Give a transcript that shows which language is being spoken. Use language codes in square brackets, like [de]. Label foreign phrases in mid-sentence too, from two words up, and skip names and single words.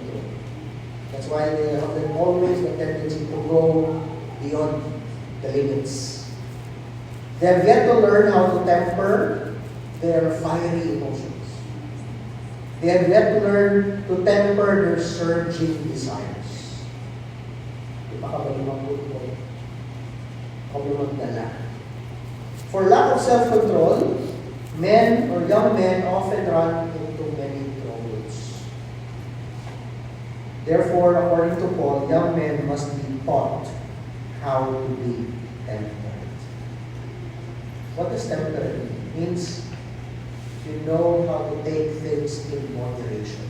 [en] That's why they have always the tendency to go beyond the limits. They have yet to learn how to temper their fiery emotions. They have yet to learn to temper their surging desires. [tl] Di ba ka ba lumabot mo? O lumagdala? [en] For lack of self-control, men or young men often run into many troubles. Therefore, according to Paul, young men must be taught how to be temperate. What does temperate mean? It means you know how to take things in moderation.